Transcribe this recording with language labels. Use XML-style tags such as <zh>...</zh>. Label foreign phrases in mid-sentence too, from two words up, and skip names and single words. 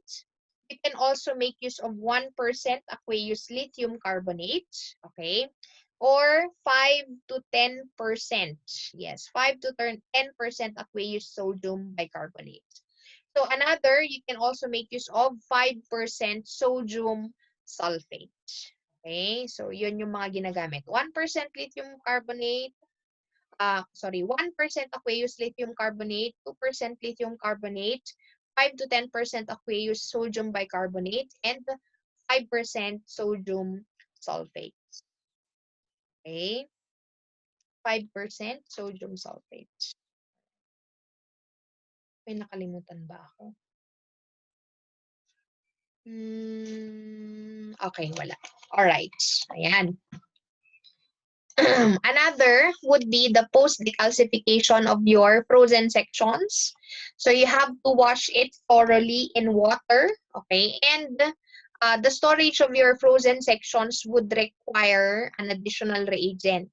<en>You can also make use of 1% aqueous lithium carbonate, okay? Or 5 to 10%. Yes, 5 to 10% aqueous sodium bicarbonate. So another, you can also make use of 5% sodium sulfate.</en> <tl>Okay, so yun yung mga ginagamit.</tl> <en>1% lithium carbonate, 1% aqueous lithium carbonate, 2% lithium carbonate, 5 to 10% aqueous sodium bicarbonate, and 5% sodium sulfate. Okay? 5% sodium sulfate.</en> <tl>May nakalimutan ba ako? Okay, wala. Alright. Ayan.</tl> <en>Another would be the post-decalcification of your frozen sections. So you have to wash it thoroughly in water, okay? And the storage of your frozen sections would require an additional reagent.</en>